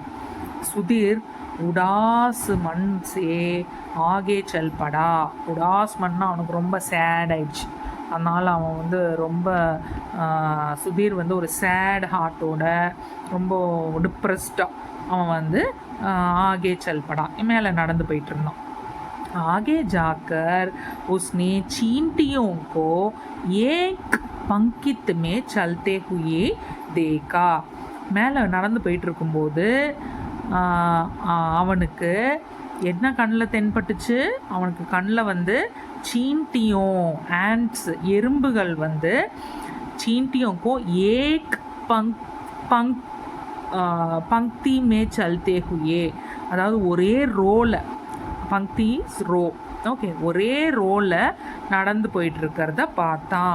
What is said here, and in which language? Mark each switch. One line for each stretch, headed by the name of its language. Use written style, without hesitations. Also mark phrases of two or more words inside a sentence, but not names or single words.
Tamil: சுதீர்
Hindi: उदास मन से आगे चल पड़ा,
Tamil: உடாஸ் மண்ணா அவனுக்கு ரொம்ப சேட் ஆயிடுச்சு. அதனால் அவன் வந்து ரொம்ப சுதீர் வந்து ஒரு
English: sad heart,
Tamil: ரொம்ப டிப்ரெஸ்டாக அவன் வந்து
Hindi: आगे चल पड़ा
Tamil: மேலே நடந்து போயிட்டு இருந்தான்.
Hindi: आगे जाकर उसने चींटियों को एक पंक्ति में चलते हुए देखा.
Tamil: மேலே நடந்து போயிட்டு இருக்கும்போது அவனுக்கு என்ன கண்ணில் தென்பட்டுச்சு, அவனுக்கு கண்ணில் வந்து சீன்டியும் ஆண்ட்ஸ், எறும்புகள் வந்து
Hindi: चींटियों को एक पंक्ति में चलते हुए,
Tamil: அதாவது ஒரே ரோல, பங்க்தி ரோ, ஓகே, ஒரே ரோவில் நடந்து போயிட்டுருக்கிறத பார்த்தான்.